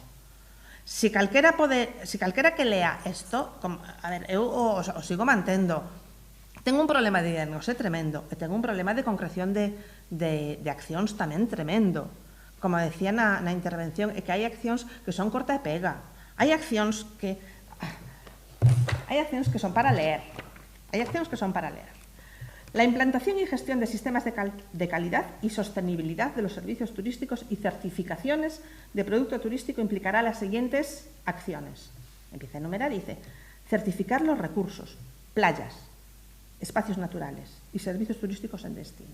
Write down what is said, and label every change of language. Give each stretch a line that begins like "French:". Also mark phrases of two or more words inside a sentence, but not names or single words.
Galician: Si calquera que lea isto, a ver, eu o sigo mantendo, tengo un problema de diagnose tremendo e tengo un problema de concreción de accións tamén tremendo. Como decía na intervención, é que hai accións que son corta e pega. Hai accións que son para leer.
Spanish: La implantación y gestión de sistemas de calidad y sostenibilidad de los servicios turísticos y certificaciones de producto turístico implicará las siguientes acciones. Empieza a enumerar y dice: certificar los recursos, playas, espacios naturales y servicios turísticos en destino.